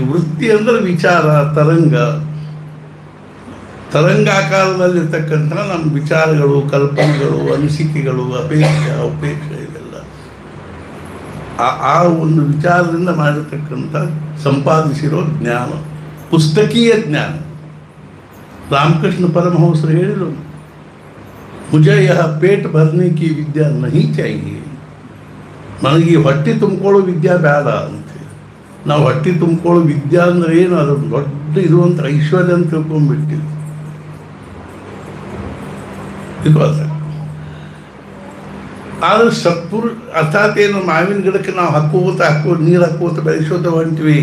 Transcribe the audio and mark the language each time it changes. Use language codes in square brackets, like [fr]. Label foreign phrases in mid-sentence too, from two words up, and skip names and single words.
[kn] ವೃತ್ತಿ ಅಂದರೆ ವಿಚಾರ, ತರಂಗಾಕಾರದಲ್ಲಿರ್ತಕ್ಕಂಥ ನಮ್ಮ ವಿಚಾರಗಳು, ಕಲ್ಪನೆಗಳು, ಅನಿಸಿಕೆಗಳು, ಅಪೇಕ್ಷೆ ಇವೆಲ್ಲ ಆ ಒಂದು ವಿಚಾರದಿಂದ ಮಾಡಿರ್ತಕ್ಕಂಥ ಸಂಪಾದಿಸಿರೋ ಜ್ಞಾನ, ಪುಸ್ತಕೀಯ ಜ್ಞಾನ. ರಾಮಕೃಷ್ಣ ಪರಮಹಂಸರು ಹೇಳಿದರು, [hi] ಮುझे यह पेट भरने की विद्या नहीं चाहिए. [kn] ನನಗೆ ಈ ಹೊಟ್ಟೆ ತುಂಬಿಕೊಳ್ಳೋ ವಿದ್ಯಾ ಬೇಡ ಅಂತ. ನಾವು ಹೊಟ್ಟೆ ತುಂಬಿಕೊಳ್ಳೋ ವಿದ್ಯಾ ಅಂದ್ರೆ ಏನು, ಅದು ದೊಡ್ಡ ಇರುವಂಥ ಐಶ್ವರ್ಯ ಅಂತ ತಿಳ್ಕೊಂಡ್ಬಿಟ್ಟಿವಿ. ಇದು ಅದ. ಆದರೆ ಸತ್ಪುರುಷ ಅರ್ಥಾತ್ ಏನು, ಮಾವಿನ ಗಿಡಕ್ಕೆ ನಾವು ನೀರು ಹಾಕೋತ ಬೆಳೆಸೋತ ಹೊಂಟಿವಿ.